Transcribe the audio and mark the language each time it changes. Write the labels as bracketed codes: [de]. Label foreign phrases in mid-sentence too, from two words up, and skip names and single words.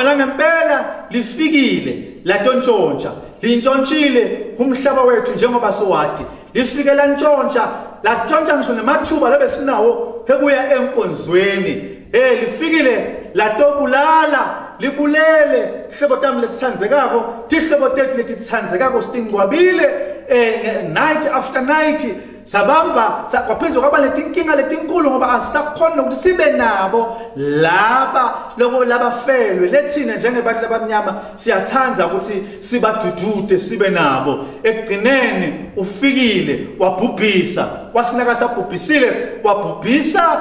[ss] la ngempela lifikile latontshontsha lintshontshile umhlaba wethu njengoba siwadi lifike lantshontsha latshontsha ngisho nemathuba labe sinawo ekuya enkonzweni lifikile latobulala libulele hlobo tami letsandzekako tihlobo tethu letitsandzekako sitingcwabile [en] night after night [ss] sabamba kwaphezulu kwaba letinkinga letinkulu ngoba asisakhona ukuthi sibe nabo labafelwe lethina njengebantu labamnyama siyathanza ukuthi sibadudude sibe nabo ekugcineni ufikile wabhubhisa wasinaka sabhubhisile wabhubhisa